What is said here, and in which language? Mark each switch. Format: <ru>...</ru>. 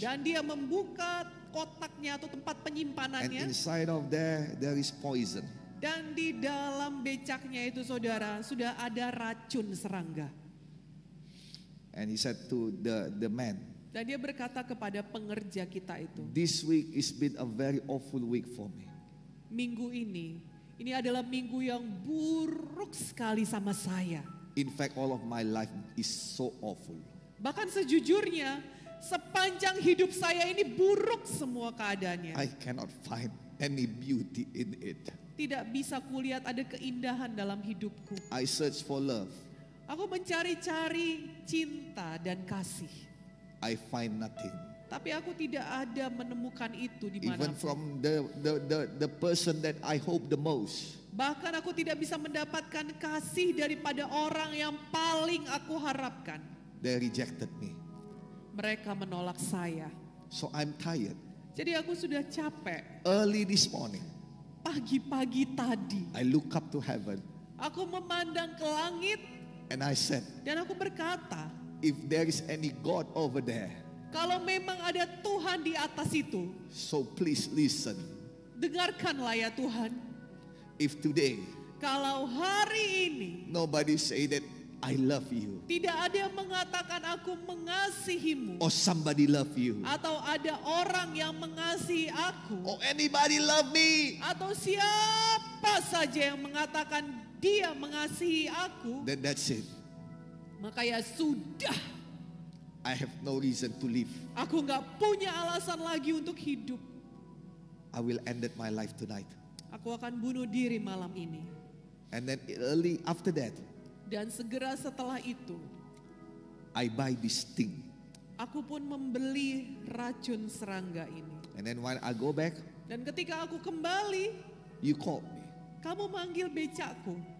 <id>Dan dia membuka kotaknya atau tempat</id> <en>And</en> <id>penyimpanannya.</id> <en>inside of there is poison.</en> <id>Dan di dalam becaknya itu saudara, sudah ada racun serangga.</id> <en>And he said to the man,</en> <id>Dan dia berkata kepada pengerja kita itu,</id> <en>this week has been a very awful week for me.</en> <id>minggu ini Ini adalah minggu yang buruk sekali sama saya.</id> <en>In fact, all of my life is so awful.</en> <id>Bahkan sejujurnya, sepanjang hidup saya ini buruk semua keadaannya.</id> <en>I cannot find any beauty in it.</en> <id>Tidak bisa kulihat ada keindahan dalam hidupku.</id> <en>I search for love.</en> <id>Aku mencari-cari cinta dan kasih.</id> <en>I find nothing.</en> <id>Tapi aku tidak ada menemukan itu di</id> <en>Even</en> <id>mana.</id> <en>from the person that I hope the most.</en> <id>Bahkan aku tidak bisa mendapatkan kasih daripada orang yang paling aku harapkan.</id> <en>They rejected me.</en> <id>Mereka menolak saya.</id> <en>So I'm tired.</en> <id>Jadi aku sudah capek.</id> <en>Early this morning,</en> <id>Pagi-pagi tadi,</id> <en>I look up to heaven</en> <id>aku memandang ke langit</id> <en>and I said,</en> <id>dan aku berkata,</id> <en>if there is any God over there,</en> <id>kalau memang ada Tuhan di atas itu,</id> <en>so please listen.</en> <id>dengarkanlah ya Tuhan.</id> <en>If today</en> <id>Kalau hari ini</id> <en>nobody say that I love you</en> <id>tidak ada yang mengatakan aku mengasihimu,</id> <en>or somebody love you</en> <id>atau ada orang yang mengasihi aku,</id> <en>or anybody love me,</en> <id>atau siapa saja yang mengatakan dia mengasihi aku,</id> <en>then that's it.</en> <id>maka ya sudah,</id> <en>I have no reason to live.</en> <id>aku nggak punya alasan lagi untuk hidup.</id> <en>I will end my life tonight.</en> <id>Aku akan bunuh diri malam ini.</id> <en>And then early after that,</en> <id>Dan segera setelah itu,</id> <en>I buy this thing.</en> <id>aku pun membeli racun serangga ini.</id> <en>And then when I go back,</en> <id>Dan ketika aku kembali,</id> <en>you called me.</en> <id>kamu manggil becakku.</id>